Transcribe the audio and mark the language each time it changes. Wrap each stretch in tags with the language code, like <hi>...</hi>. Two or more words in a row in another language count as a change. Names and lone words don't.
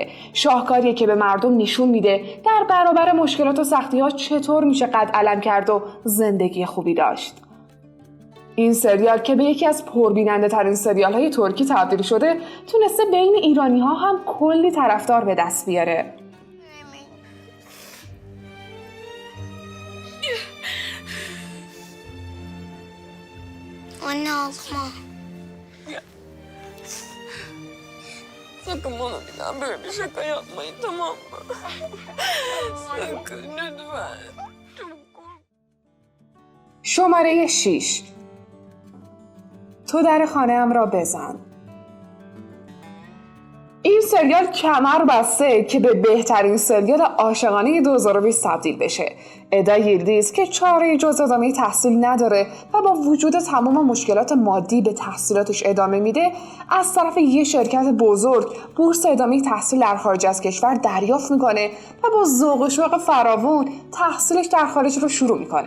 <fa>شاهکاریه که به مردم نشون میده در برابر مشکلات و سختی‌ها چطور میشه قد علم کرد و زندگی خوبی داشت. این سریال که به یکی از پربیننده ترین سریال‌های ترکی تبدیل شده تونسته بین ایرانی‌ها هم کلی طرفدار به دست بیاره.</fa> <tr>Anne ağlama. Sakın bana bir daha böyle bir şaka yapmayın, tamam mı? Sakın lütfen.</tr> <fa>شماره 6. تو در خانه‌ام را بزن. این سریال کمر بسته که به بهترین سریال عاشقانه 2020 تبدیل بشه. ادا یلدیز که چاره‌ای جز ادامه تحصیل نداره و با وجود تمام مشکلات مادی به تحصیلاتش ادامه میده، از طرف یه شرکت بزرگ بورس ادامه تحصیل در خارج از کشور دریافت میکنه و با ذوق و شوق فراوون تحصیلش در خارج رو شروع میکنه.</fa>